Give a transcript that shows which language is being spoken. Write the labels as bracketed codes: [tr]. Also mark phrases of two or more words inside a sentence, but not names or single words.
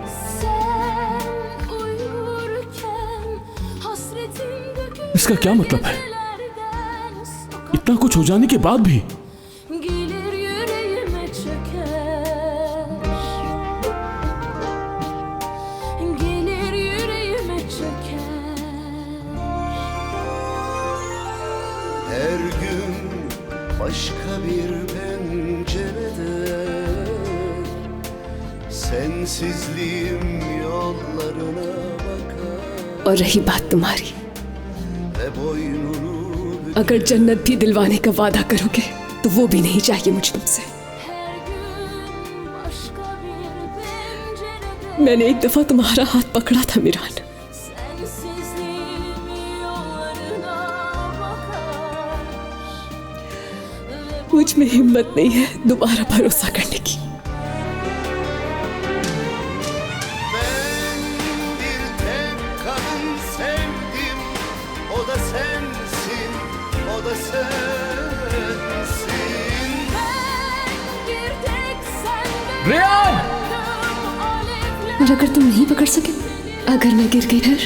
[hi] इसका क्या मतलब है? इतना कुछ हो जाने के बाद भी? [tr] Her gün başka bir pencerede sensizliğim yollarına bakar [hi] और रही बात तुम्हारी, [tr] ve boynunu [hi] अगर जन्नत भी दिलवाने का वादा करोगे तो वो भी नहीं चाहिए मुझे तुमसे। मैंने एक दफा तुम्हारा हाथ पकड़ा था मीरान, मुझ में हिम्मत नहीं है दोबारा भरोसा करने की। [tr] bir tek kadın sevdim, o da sensin, o da sensin. [hi] रेहान! और अगर तुम नहीं पकड़ सके, अगर मैं गिर गई फिर?